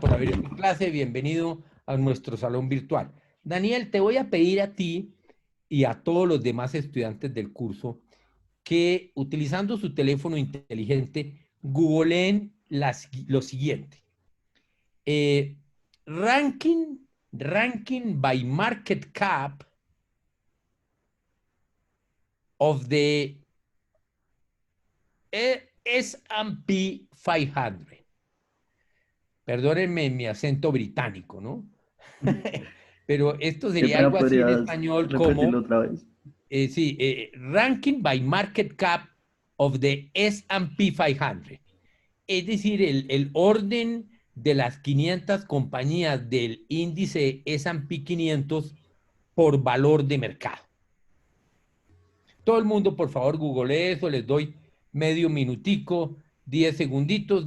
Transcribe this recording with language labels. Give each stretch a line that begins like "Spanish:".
Spanish: por abrir tu clase. Bienvenido a nuestro salón virtual. Daniel, te voy a pedir a ti y a todos los demás estudiantes del curso que, utilizando su teléfono inteligente, googleen lo siguiente.
English: Ranking by market cap of the S&P 500.
Spanish: Perdónenme mi acento británico, ¿no? Pero esto sería algo así en español como... otra vez?
English: Sí, ranking by market cap of the S&P 500.
Spanish: Es decir, el orden de las 500 compañías del índice S&P 500 por valor de mercado. Todo el mundo, por favor, googlee eso. Les doy medio minutico, 10 segunditos.